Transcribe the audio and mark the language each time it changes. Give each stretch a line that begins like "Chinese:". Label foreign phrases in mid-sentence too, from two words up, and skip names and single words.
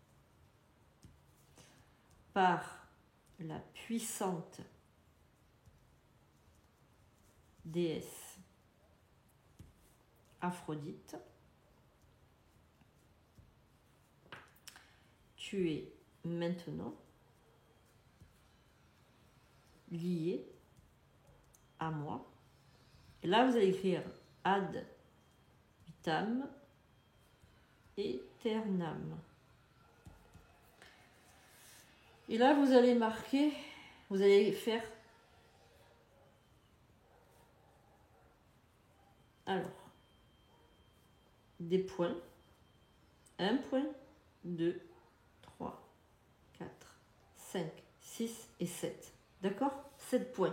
French: par la puissante déesse Aphrodite, tu es maintenant lié à moi. Et là, vous allez écrire
Latin: ad vitam aeternam.
French: Et là, vous allez marquer, vous allez faire alors des points. 1 point, 2, 3, 4, 5, 6 et 7. D'accord? 7 points.